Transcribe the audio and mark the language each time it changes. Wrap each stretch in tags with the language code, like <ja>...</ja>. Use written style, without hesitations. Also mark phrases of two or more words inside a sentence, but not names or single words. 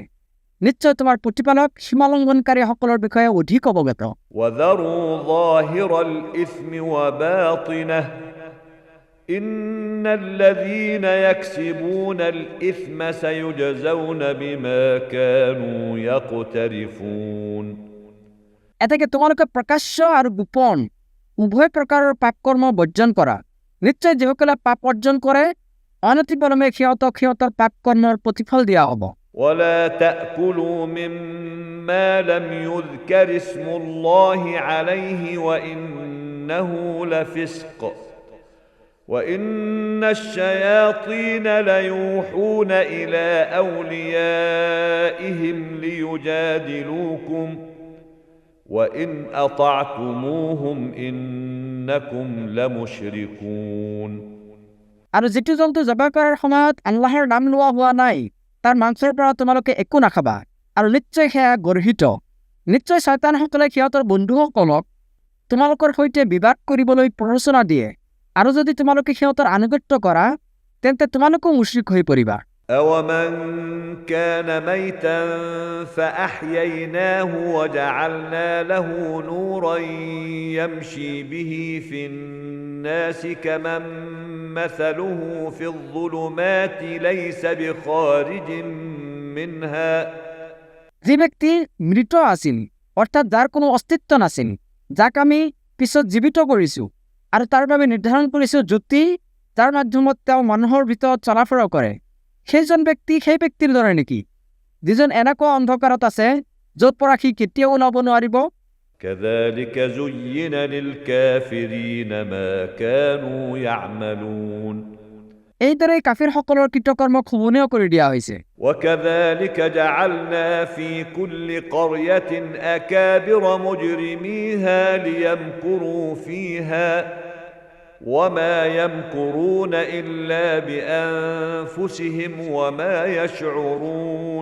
<as>নিশ্চয় তোমাৰ প্ৰতিপালক সীমালংঘনকাৰীসকলৰ বিষয়ে অধিক অৱগত।</as> <ar>وذروا ظاهر الإثم وباطنه إن الذين يكسبون الإثم سيجزون بما كانوا يقترفون</ar> <as>এতেকে তোমালোকে প্ৰকাশ্য আৰু গোপন উভয় প্ৰকাৰৰ পাপকৰ্ম বৰ্জন কৰা। নিশ্চয় যিসকলে পাপ অৰ্জন কৰে অনতিপলমে সিহঁতক সিহঁতৰ পাপকৰ্মৰ প্ৰতিফল দিয়া হ'ব।</as> <ar>ولا تأكلوا مما لم يذكر اسم الله عليه وإنه لفسق وإن الشياطين ليوحون إلى أوليائهم ليجادلوكم وإن أطعتموهم إنكم لمشركون</ar> <as>আৰু যিটো জন্তু জবাহ কৰাৰ সময়ত আল্লাহৰ নাম লোৱা হোৱা নাই তাৰ মাংসৰ পৰা তোমালোকে একো নাখাবা, আৰু নিশ্চয় সেয়া গৰ্হিত। নিশ্চয় শয়তানসকলে সিহঁতৰ বন্ধুসকলক তোমালোকৰ সৈতে বিবাদ কৰিবলৈ প্ৰৰোচনা দিয়ে, আৰু যদি তোমালোকে সিহঁতৰ আনুগত্য কৰা তেন্তে তোমালোকো মুশ্ৰিক হৈ পৰিবা।</as> <ar>أومن كان ميتا فأحييناه وجعلنا له نورا يمشي به في الناس كمن مثله في الظلمات ليس بخارج منها</ar> <as>যি ব্যক্তি মৃত আছিল অৰ্থাৎ যাৰ কোনো অস্তিত্ব নাছিল, যাক আমি পিছত জীৱিত কৰিছো আৰু তাৰ বাবে নিৰ্ধাৰণ কৰিছো জ্যোতি যাৰ মাধ্যমত তেওঁ মানুহৰ ভিতৰত চলাফুৰা কৰে, সেইজন ব্যক্তি সেই ব্যক্তিৰ দৰে নেকি যিজন এনেকুৱা অন্ধকাৰত আছে য'ত পৰা সি কেতিয়াও ওলাব নোৱাৰিব।</as> <ar>كذلك زين للكافرين ما كانوا يعملون</ar> <as>এইদৰে কাফিৰসকলৰ কৃতকৰ্মক শোভনীয় কৰি দিয়া হৈছে।</as> <ar>وكذلك جعلنا في كل قرية أكابر مجرميها ليمكروا فيها وما يمكرون إلا بأنفسهم وما يشعرون</ar>